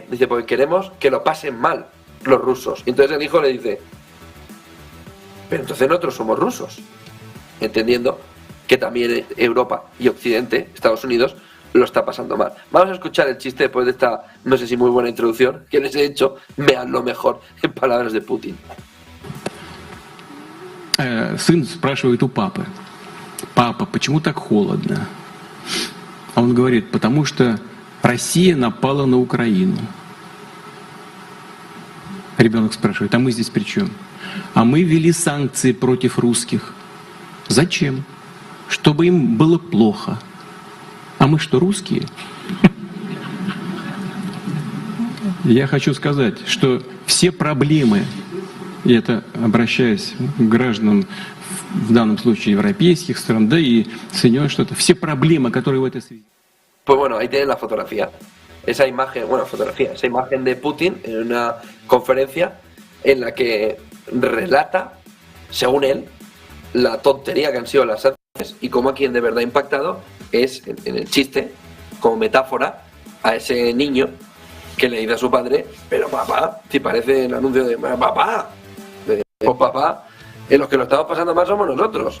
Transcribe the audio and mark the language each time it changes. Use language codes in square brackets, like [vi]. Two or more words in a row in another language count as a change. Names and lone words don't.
[es] Dice, porque queremos que lo pasen mal los rusos. Y entonces el hijo le dice, pero entonces nosotros somos rusos. Entendiendo que también Europa y Occidente, Estados Unidos, lo está pasando mal. Vamos a escuchar el chiste después de esta, no sé si muy buena introducción que les he hecho. Veanlo mejor en palabras de Putin. [ru] Сын спрашивает у папы, папа, почему так холодно? А он говорит, потому что Россия напала на Украину. Ребенок спрашивает, а мы здесь при чем? А мы ввели санкции против русских. Зачем? Чтобы им было плохо. А мы что, русские? Я хочу сказать, что все проблемы, и это обращаясь к гражданам, в данном случае европейских стран, да и Соединенных Штатов, все проблемы, которые в этой связи. [es] Pues bueno, ahí tienen la fotografía. Esa imagen de Putin en una conferencia en la que relata, según él, la tontería que han sido las sanciones y cómo a quien de verdad ha impactado es, en el chiste, como metáfora, a ese niño que le dice a su padre, pero papá, si parece el anuncio de papá, pues papá, en los que lo estamos pasando mal somos nosotros.